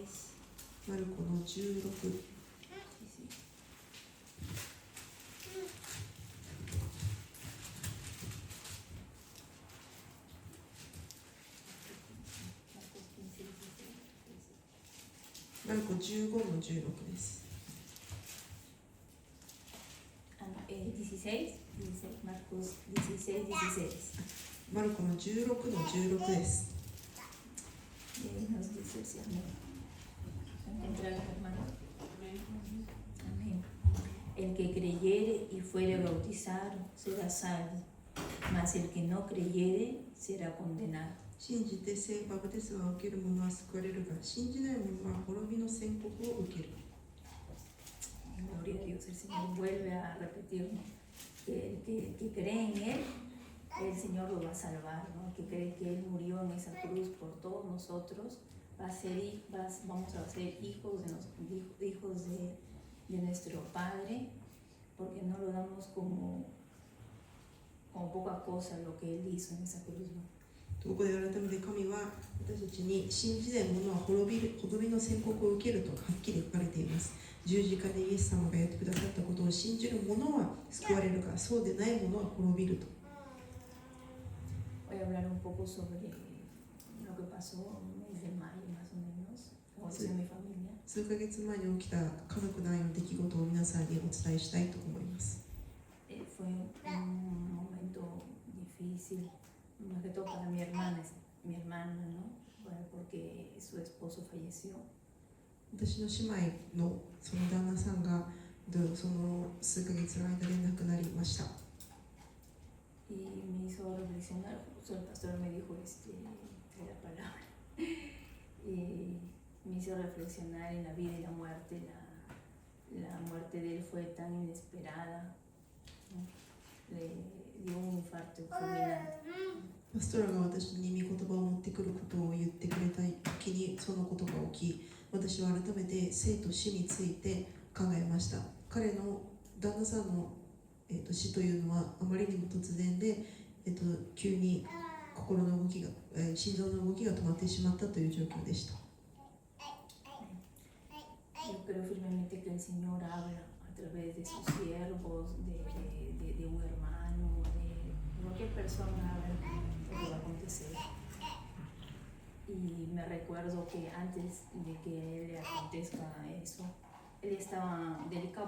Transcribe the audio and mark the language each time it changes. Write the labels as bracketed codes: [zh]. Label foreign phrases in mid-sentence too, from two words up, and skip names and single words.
[ja] マルコの16。 マルコ15の16です。 [es] 16, Marcos 16, 16. [ja] マルコの16の16です。 [es] Y ahí nos dice el Señor. Encontrar al hermano. Amén. El que creyere y fuere bautizado será salvo, mas el que no creyere será condenado. [ja] 信じてバプテスマを受ける者は救われるが、信じない者は滅びの宣告を受ける。 [es] Gloria a Dios, el Señor vuelve a repetirnos que el que cree en Él, el Señor lo va a salvar, ¿no? Que cree que Él murió en esa cruz por todos nosotros, vamos a ser hijos de nuestro Padre, porque no lo damos como poca cosa lo que Él hizo en esa cruz, ¿no? [ja] ここで改めて神は私たちに信じない者は滅びの宣告を受けるとはっきり書かれています。十字架でイエス様がやってくださったことを信じる者は救われるが、そうでない者は滅びると。 [es] Voy a hablar un poco sobre lo que pasó en el mes de mayo más o menos, como dice mi familia. [ja] 数ヶ月前に起きた家族内の出来事を皆さんにお伝えしたいと思います。 [es] Fue un momento difícil, más que todo para mi hermana, ¿no? Bueno, porque su esposo falleció. [ja] 私の姉妹のその旦那さんがその数ヶ月の間で亡くなりました。 [es] Y me hizo reflexionar, justo el pastor me dijo la palabra, y me hizo reflexionar en la vida y la muerte. La muerte de él fue tan inesperada, ¿no? Le dio un infarto fulminante. [ja] パストラが私に御言葉を持ってくることを言ってくれた時にそのことが起き、私は改めて生と死について考えました。彼の旦那さんの、死というのはあまりにも突然で、急に心の動きが、心臓の動きが止まってしまったという状況でした。 [es] Yo creo firmemente que el Señor habla a través de sus siervos, de un hermano, de cualquier persona, habla lo que va a acontecer. Y me recuerdo que antes de que a él le acontezca eso, él estaba delicado.